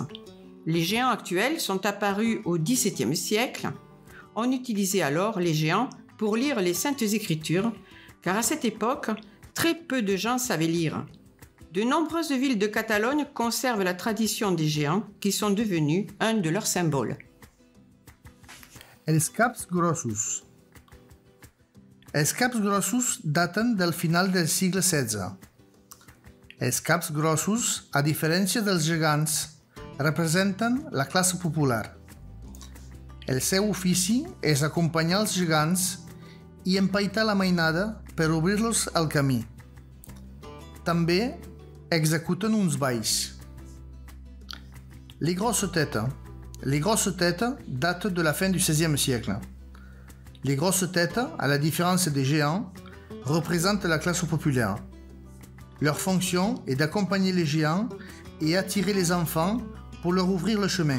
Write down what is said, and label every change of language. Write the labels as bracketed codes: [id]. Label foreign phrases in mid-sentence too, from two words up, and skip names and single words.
[fr] Les géants actuels sont apparus au XVIIe siècle. On utilisait alors les géants pour lire les Saintes Écritures, car à cette époque, très peu de gens savaient lire. De nombreuses villes de Catalogne conservent la tradition des géants qui sont devenus un de leurs symboles. [ca] Els caps grossos. Els caps grossos daten del final del segle XVI. Els caps grossos, a diferència dels gegants, representen la classe popular. El seu ofici és acompanyar els gegants i empaitar la mainada per obrir-los el camí. També executen uns balls. [fr] Les grosses têtes. Les grosses têtes datent de la fin du XVIe siècle. Les grosses têtes, à la différence des géants, représentent la classe populaire. Leur fonction est d'accompagner les géants et attirer les enfants pour leur ouvrir le chemin.